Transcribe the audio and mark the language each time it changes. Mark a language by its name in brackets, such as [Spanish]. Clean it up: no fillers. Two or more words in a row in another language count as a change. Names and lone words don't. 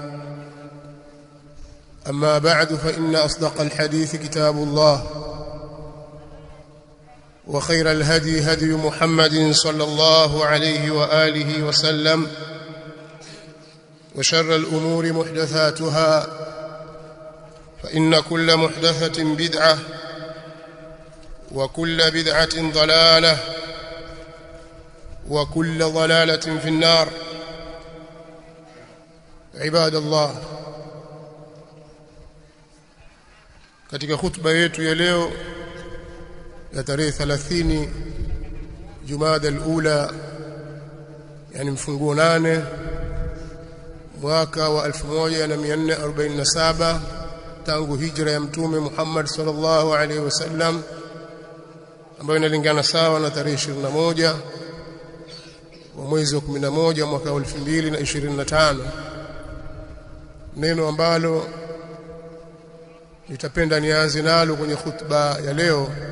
[Arabic] أما بعد، فإن أصدق الحديث كتاب الله، وخير الهدي هدي محمد صلى الله عليه وآله وسلم، وشر الأمور محدثاتها، فإن كل محدثة بدعة وكل بدعة ضلالة وكل ضلالة في النار. عباد الله، [Swahili] katika khutba yetu ya leo ya tarehe 30 Jumada al-Ula, yani mfunguo 8 mwaka wa 1447 tangu hijra ya Mtume Muhammad [Arabic] صلى الله عليه وسلم, [Swahili] ambayo inalingana sawa na tarehe 21 wa mwezi wa 11 mwaka wa 2025, neno ambalo nitapenda nianze nalo kwenye khutba ya leo